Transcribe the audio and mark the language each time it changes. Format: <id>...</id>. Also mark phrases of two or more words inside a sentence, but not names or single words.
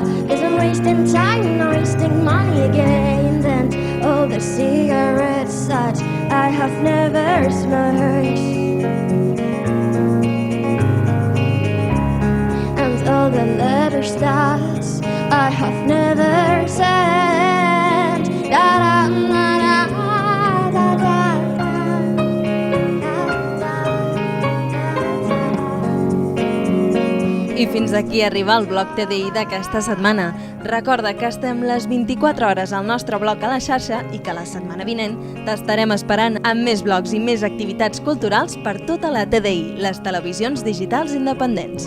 <en>Cause I'm wasting time, wasting money again, and all the cigarettes that I have never smoked, and all the letters that I have never sent. Da, da, da, da, da, da.</en> <ca>I fins aquí arriba el blog TDI d'aquesta setmana. Recorda que estem les 24 hores al nostre blog a la xarxa i que la setmana vinent t'estarem esperant amb més blogs i més activitats culturals per tota la TDI, les televisions digitals independents.</ca>